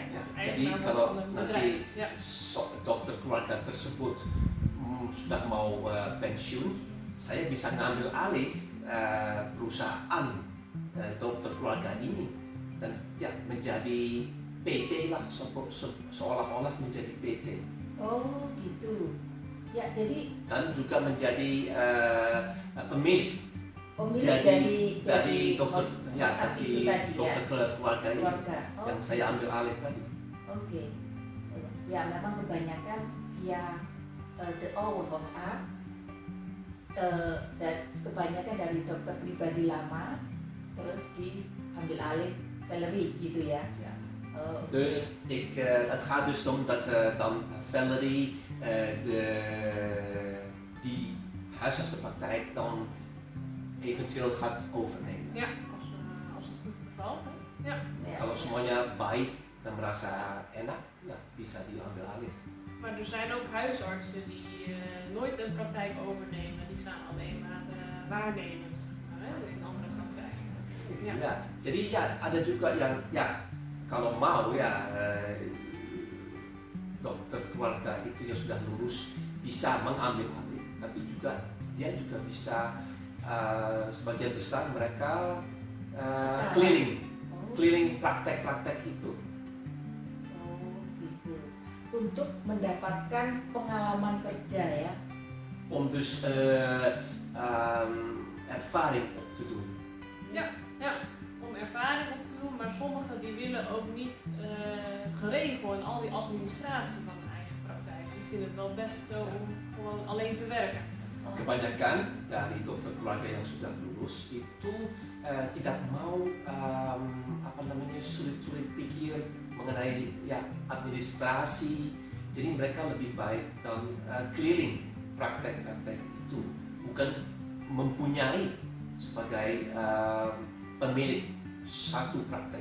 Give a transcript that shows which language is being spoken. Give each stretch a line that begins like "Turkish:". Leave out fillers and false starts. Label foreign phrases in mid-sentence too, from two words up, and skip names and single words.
Dutch: Ja, Dus
Indonesian: jadi
Dutch: eigenaar wordt
Indonesian: kalau
Dutch: van een
Indonesian: nanti
Dutch: bedrijf. Ja.
Indonesian: dokter keluarga tersebut sudah mau pensiun, saya bisa ngambil alih perusahaan dokter keluarga ini dan ya menjadi PT lah, seolah-olah menjadi PT Oh gitu. Ya jadi dan juga menjadi pemilik pemilik dari dokter ya hospital dari itu tadi dokter keluarga ini keluarga. Oh, yang saya ambil alih tadi. oke. Ya memang kebanyakan
English: via the old house
Indonesian: dan kebanyakan dari dokter pribadi lama terus diambil alih Valerie gitu ya.
Dutch: Ja. Oh, oke. Dus het gaat dus om dat dan Valerie die huisartsenpraktijk dan eventueel gaat overnemen. Ja, als het goed bevalt. Hè? Ja.
Indonesian: Ya, Kalau semuanya baik dan merasa enak, ya bisa diambil alih.
Dutch: Maar er zijn ook huisartsen die nooit een praktijk overnemen. Die gaan alleen maar waarnemen, zeg maar, hè, in andere praktijken. Ja.
Indonesian: Ya, jadi ya ada juga yang ya kalau mau ya dokter keluarga itu yang sudah lulus bisa mengambil alih, tapi juga dia juga bisa sebagian besar mereka keliling praktek-praktek itu. Oh gitu. Untuk mendapatkan pengalaman kerja ya.
Dutch: Om dus ervaring op te doen. Ja, om ervaring op te doen, maar sommigen die willen ook niet het geregel en al die administratie van hun eigen praktijk. Die vinden het wel best zo om gewoon alleen te werken.
Indonesian: Kebanyakan dari dokter keluarga yang sudah lulus itu tidak mau sulit-sulit pikir mengenai ya administrasi. Jadi mereka lebih baik dan keliling praktek-praktek itu, bukan mempunyai sebagai pemilik satu praktek.